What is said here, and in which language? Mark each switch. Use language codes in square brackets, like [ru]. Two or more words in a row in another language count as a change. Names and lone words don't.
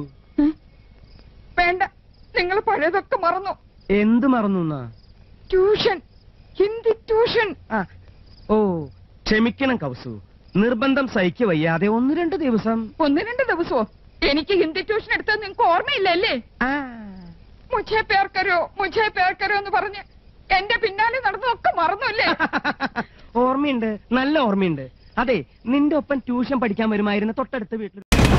[ml] വേണ്ട, നിങ്ങൾ പഴയതൊക്കെ മറന്നു. എന്ത് മറന്നു? ട്യൂഷൻ, ഹിന്ദി ട്യൂഷൻ. ഓ, ക്ഷമിക്കണം കൗസു, നിർബന്ധം സഹിക്ക വയ്യാതെ 1-2 ദിവസം. 1-2 ദിവസമോ? എനിക്ക് ഹിന്ദി ട്യൂഷൻ എടുത്തത് നിങ്ങൾക്ക് ഓർമ്മയില്ലല്ലേ? [hi] मुझे प्यार करो [ml] എന്ന് പറഞ്ഞ് എന്റെ പിന്നാലെ നടന്നതൊക്കെ മറന്നല്ലേ? ഓർമ്മയുണ്ട്, നല്ല ഓർമ്മയുണ്ട്. അതെ, നിന്റെ ഒപ്പം ട്യൂഷൻ പഠിക്കാൻ വരുമായിരുന്ന തൊട്ടടുത്ത വീട്ടിൽ